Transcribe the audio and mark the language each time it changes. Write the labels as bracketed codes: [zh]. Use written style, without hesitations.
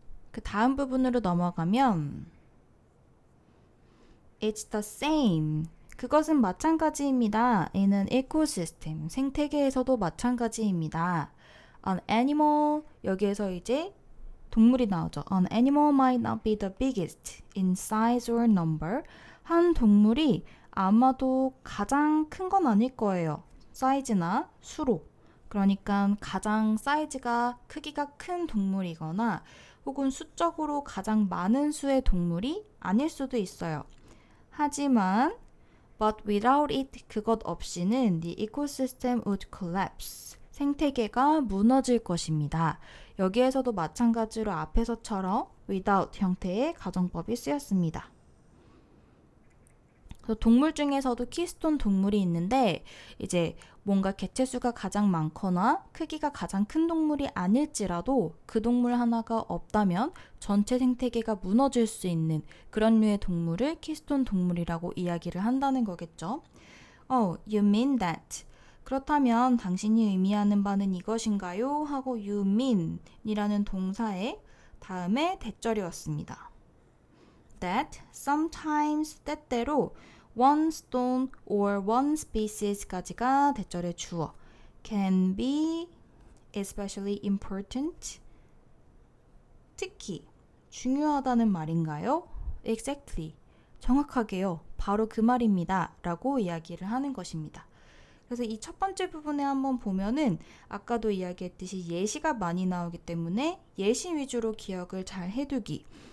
[ko] 그 다음 부분으로 넘어가면 [en] It's the same. [ko] 그것은 마찬가지입니다. 이는 에코시스템, 생태계에서도 마찬가지입니다. [en] An animal, [ko] 여기에서 이제 동물이 나오죠. [en] An animal might not be the biggest in size or number. [ko] 한 동물이 아마도 가장 큰 건 아닐 거예요. 사이즈나 수로. 그러니까 가장 사이즈가 크기가 큰 동물이거나 혹은 수적으로 가장 많은 수의 동물이 아닐 수도 있어요. 하지만 [en] but without it, [ko] 그것 없이는 [en] the ecosystem would collapse. [ko] 생태계가 무너질 것입니다. 여기에서도 마찬가지로 앞에서처럼 without 형태의 가정법이 쓰였습니다. 동물 중에서도 키스톤 동물이 있는데 이제 뭔가 개체수가 가장 많거나 크기가 가장 큰 동물이 아닐지라도 그 동물 하나가 없다면 전체 생태계가 무너질 수 있는 그런 류의 동물을 키스톤 동물이라고 이야기를 한다는 거겠죠. [en] Oh, you mean that. [ko] 그렇다면 당신이 의미하는 바는 이것인가요? 하고 you mean 이라는 동사의 다음에 대절이 왔습니다. [en] That sometimes, [ko] 때때로 [en] one stone or one [ko] species까지가 대절의 주어. [en] Can be especially important. [ko] 특히 중요하다는 말인가요? [en] Exactly. [ko] 정확하게요. 바로 그 말입니다. 라고 이야기를 하는 것입니다. 그래서 이 첫 번째 부분에 한번 보면은 아까도 이야기했듯이 예시가 많이 나오기 때문에 예시 위주로 기억을 잘 해두기.